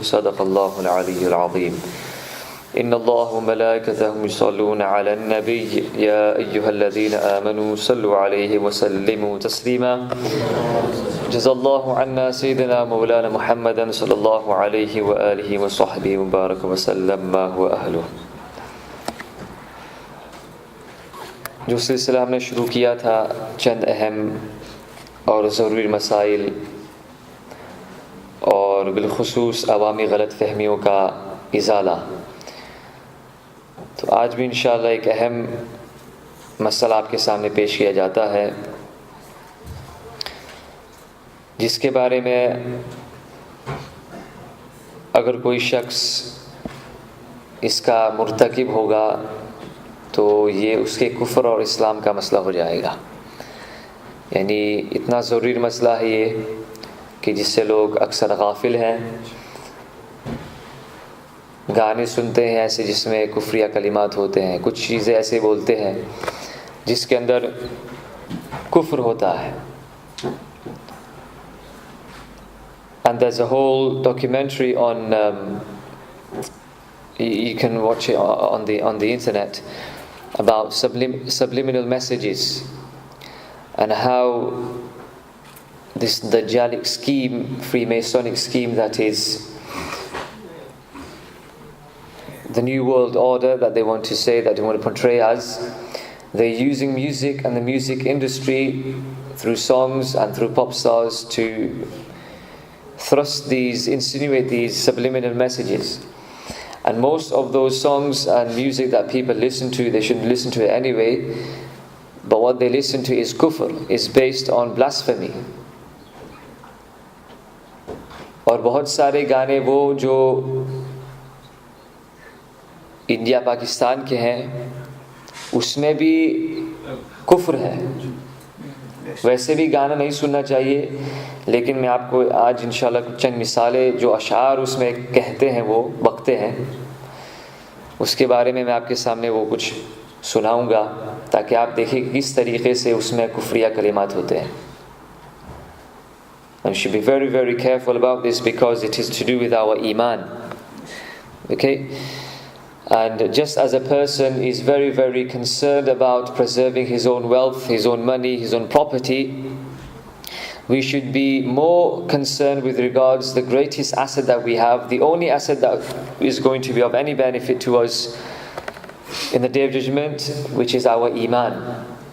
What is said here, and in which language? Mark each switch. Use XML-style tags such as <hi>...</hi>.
<ar>صدق الله العلي العظيم. إن الله وملائكته يصلون على النبي يا أيها الذين آمنوا صلوا عليه وسلموا تسليما. جزا الله عنا سيدنا مولانا محمدا صلى الله عليه وآله وصحبه وبارك وسلم ما هو أهله.</ar> <ur>جو سلسلہ ہم نے شروع کیا تھا چند اہم اور ضروری مسائل اور بالخصوص عوامی غلط فہمیوں کا ازالہ، تو آج بھی انشاءاللہ ایک اہم مسئلہ آپ کے سامنے پیش کیا جاتا ہے، جس کے بارے میں اگر کوئی شخص اس کا مرتکب ہوگا تو یہ اس کے کفر اور اسلام کا مسئلہ ہو جائے گا. یعنی اتنا ضروری مسئلہ ہے یہ کہ جس سے لوگ اکثر غافل ہیں. گانے سنتے ہیں ایسے جس میں کفریہ کلمات ہوتے ہیں، کچھ چیزیں ایسے بولتے ہیں جس کے اندر کفر ہوتا ہے.</ur> <en>And there's a whole documentary on you can watch it on the internet about subliminal messages and how this Dajjalic scheme, Freemasonic scheme, that is the New World Order that they want to say, that they want to portray as, they're using music and the music industry through songs and through pop stars to insinuate these subliminal messages. And most of those songs and music that people listen to, they shouldn't listen to it anyway, but what they listen to is kufr, is based on blasphemy.</en> <ur>اور بہت سارے گانے وہ جو India Pakistan کے ہیں اس میں بھی کفر ہے. ویسے بھی گانا نہیں سننا چاہیے، لیکن میں آپ کو آج انشاءاللہ کچھ چند مثالیں جو اشعار اس میں کہتے ہیں، وہ بکتے ہیں، اس کے بارے میں آپ کے سامنے وہ کچھ سناؤں گا تاکہ آپ دیکھیں کہ کس طریقے سے اس میں کفریہ کلمات ہوتے ہیں.</ur> <en>And you should be very, very careful about this because it is to do with our iman. Okay? And just as a person is very, very concerned about preserving his own wealth, his own money, his own property, we should be more concerned with regards the greatest asset that we have, the only asset that is going to be of any benefit to us in the day of judgment, which is our iman.</en>